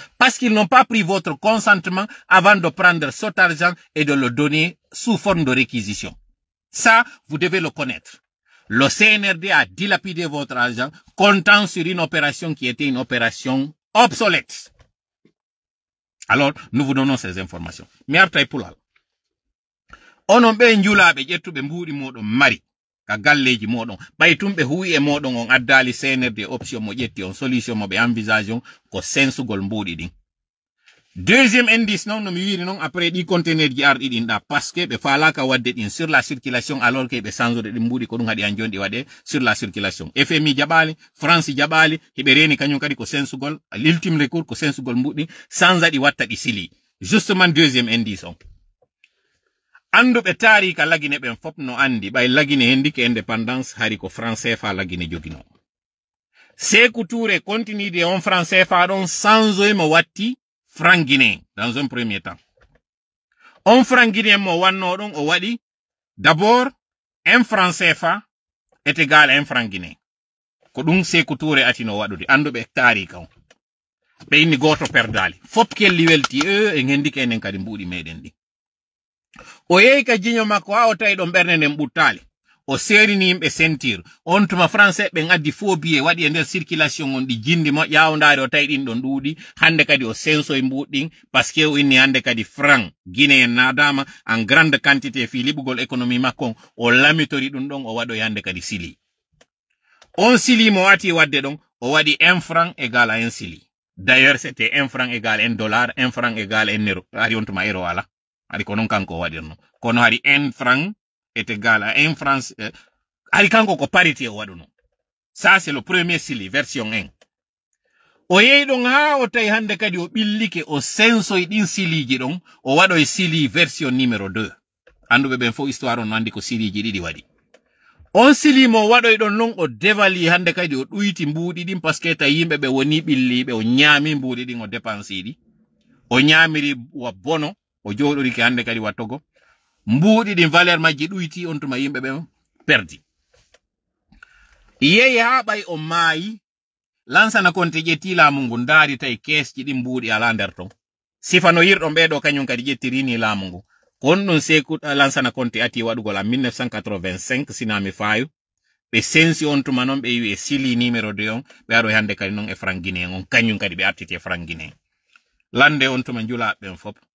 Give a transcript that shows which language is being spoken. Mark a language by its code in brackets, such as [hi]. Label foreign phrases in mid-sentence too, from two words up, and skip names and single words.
[fr] Parce qu'ils n'ont pas pris votre consentement avant de prendre cet argent et de le donner sous forme de réquisition. Ça, vous devez le connaître. Le CNRD a dilapidé votre argent, comptant sur une opération qui était une opération obsolète. Alors, nous vous donnons ces informations. [ff] Mi artay pulal. Onon be njulaɓe ƴettuɓe mbuuɗi moɗon mari ka galleji moɗon ɓay tumɓe huwi e moɗon on addali cnrd option mo ƴetti on solution mo ɓe envisage on ko sensugol mbuuɗi ɗin. Deuxième indice non no mi wiri non après ɗi conteneur ji arɗi ɗin ɗa [fr] parce que [ff] ɓe falaka wadde ɗin [fr] sur la circulation alors que [ff] ɓe changeode ɗin mbuuɗi ko ɗum haɗi an joni ɗi waɗe [fr] sur la circulation. [ff] FMI jaɓali, France jaɓali, heɓe reni kañum kadi ko sensugol, [fr] l'ultime recours [ff] ko sensugol mbuuɗi sans ɗi watta ɗi sili. [fr] Justement deuxième indice on. [ff] Anduɓe taari ka lagine ɓen fop no andi ɓay lagine hendike indépendance hari ko français fa lagine jogino. [fr] Sékou Touré continue de on français [ff] fa ɗon [fr] sans [ff] mo watti [fr] franc guinéen dans un premier temps. On franc guinéen [ff] mo wanno ɗon o waɗi [fr] d'abord un franc CFA est égal à un franc guinéen. [ff] Ko ɗum Sékou Touré atino waɗude anduɓe taari ka on. Ɓe inni goto perdali. Fop kelli welti e hendike enen kadi mbuuɗi meɗen ɗi. O yehi ka jiño makko ha o tawi ɗon ɓernde nden ɓuttali o serini yimɓe sentir on tuma français ɓen addi [fr] faux billet [ff] waɗi e nder circulation on ɗi jindi mo ƴawdari o tawi ɗin ɗon ɗuuɗi hande kadi o sensoye mbuɗɗin [fr] parce que [ff] o inni hande kadi franc guinéen nadama [fr] en grande quantité [ff] fi liɓugol économie makko o lamitori ɗum ɗon o waɗoy hande kadi sili on sili mo wati wadde ɗon o waɗi 1 franc égal à 1 sili. [fr] D'ailleurs c'était 1 franc égal à 1 dollar, 1 franc égal à 1 euro [ff] ari on tuma euro ala ari ko non kanko waɗirno kono hari [fr] 1 franc est égal à 1 franc [ff] hari kanko ko parité o waɗuno. [fr] Ça c'est le premier sili version 1. [ff] O yehi ɗon ha o tawi hande kadi o ɓillike o sensoy ɗin siliji ɗon o waɗoy sili version numéro 2. Anduɓe ɓen fo histoire on andi ko siliji ɗiɗi waɗi. On sili mo waɗoy ɗon non o devali hande kadi o ɗuyti mbuuɗi ɗin [fr] parce que [ff] tawi yimɓe ɓe woni ɓilliɓe o ñaami mbuuɗi ɗin o dépense ɗi o ñaamiri wa bono o joɗoriki hande kadi wattogo mbuuɗi ɗin valeur majji ɗuyti on tuma yimɓe ɓe perdi. Yehi ha ɓay o maayi Lansana Conté ƴetti laamu ngu ndaari tawi keesji ɗin mbuuɗi ala nder ton sifano yirɗon ɓeɗo kañum kadi ƴettirini laamu ngu kon ɗum Sékou Lansana Conté ati waɗugol en 1985 sinami faayu ɓe sensi on tuma noon ɓe wi e sili numéro 2 on ɓe aɗo hande kadi noon e franc guinéen on kañum kadi ɓe artiti e franc guinéen lande on tuma njulaɓe ɓen fop.